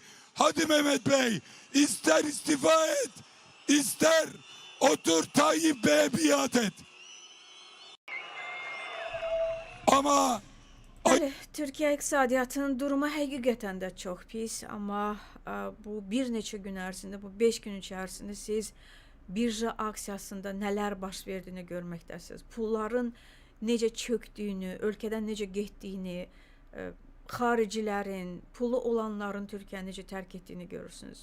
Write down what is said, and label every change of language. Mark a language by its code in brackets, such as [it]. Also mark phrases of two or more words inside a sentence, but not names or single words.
[tr] Hadi Mehmet Bey, ister istifa et, ister otur Tayyip Bey'e biat et. Ama [az] Bəli, Türkiyə iqtisadiyyatının durumu həqiqətən də çox pis, amma bu bir neçə gün ərzində, bu 5 gün içərisində siz birja aksiyasında nələr baş verdiyini görməkdəsiniz. Pulların necə çöktüyünü, ölkədən necə getdiyini, xaricilərin, pulu olanların Türkiyəni necə tərk etdiyini görürsünüz.